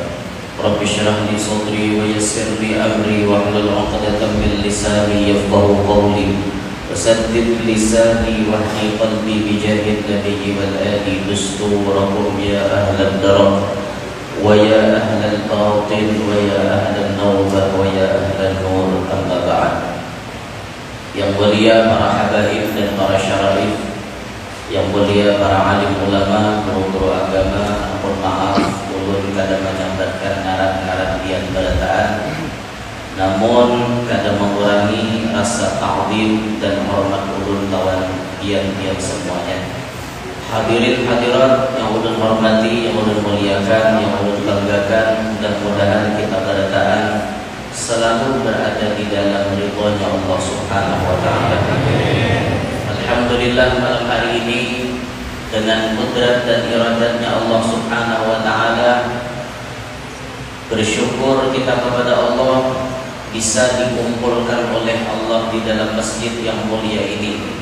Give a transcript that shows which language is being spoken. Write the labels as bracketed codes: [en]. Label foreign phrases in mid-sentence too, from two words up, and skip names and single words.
[ar] رب اشرح لي صدري ويسر لي أمري واحلل عقدة من لساني يفقهوا قولي. وسدد لساني واهدي قلبي بجاه النبي والآل دستوركم يا أهل الدرر ويا أهل الباطل ويا أهل النوبة ويا أهل النور. أما بعد. [bjn] Yang mulia para habaib dan para syarif, yang mulia para alim ulama, guru-guru agama, mohon maaf ulun kadang menyambatkan ngaran-ngaran dian barataan, namun kadang mengurangi rasa ta'zim dan hormat ulun lawan dian-dian semuanya. [id] Hadirin hadirat yang ulun hormati, yang ulun muliakan, yang ulun banggakan, mudah-mudahan kita barataan selalu berada di dalam ridhonya Allah [ar] سبحانه وتعالى. [id] Alhamdulillah, malam hari ini dengan kudrat dan iradatnya Allah [ar] سبحانه وتعالى, [id] bersyukur kita kepada Allah bisa dikumpulkan oleh Allah di dalam masjid yang mulia ini.